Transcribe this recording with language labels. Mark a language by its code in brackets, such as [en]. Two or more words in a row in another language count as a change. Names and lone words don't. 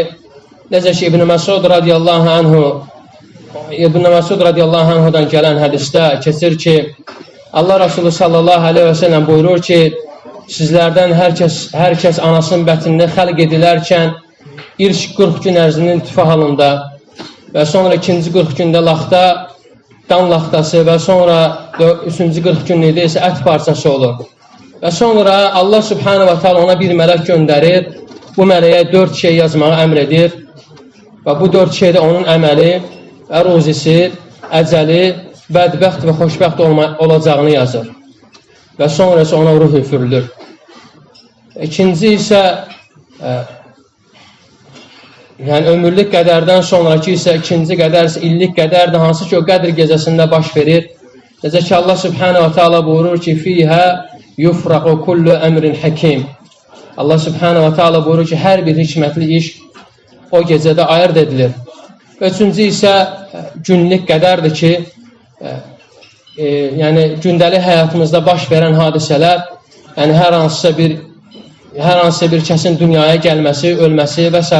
[az] Necə ki İbn Məsud [ar] رضي الله عنه [az] gələn hədisdə keçir ki, Allah Resulü [ar] صلى الله عليه وسلم [az] buyurur ki, sizlərdən hər kəs anasının bətnində xəlq edilərkən ilk 40 gün ərzinin tüfə halında və sonra ikinci 40 gündə laxta, qan laxtası və sonra üçüncü 40 günlükdə isə ət parçası olur. Və sonra Allah [ar] سبحانه وتعالى [az] ona bir mələk göndərir. Bu mələyə 4 şey yazmağı əmr edir. və bu 4 şeydə onun əməli və ruzisi, əcəli, bədbəxt və xoşbəxt olacağını yazır və sonra isə ona ruh üfürülür. İkinci isə yəni ömürlük qədərdən sonraki isə ikinci qədər isə illik qədərdir, hansı ki o qədr gecəsində baş verir. Necə ki Allah [ar] سبحانه وتعالى [az] buyurur ki [ar] فيها يفرق كل أمر حكيم. [az] Allah [ar] سبحانه وتعالى [az] buyurur ki hər bir hikmətli iş o gecədə ayırd edilir. Üçüncü isə günlük qədərdir ki yəni gündəlik həyatımızda baş verən hadisələr, yəni hər hansısa bir kəsin dünyaya gəlməsi, ölməsi və s.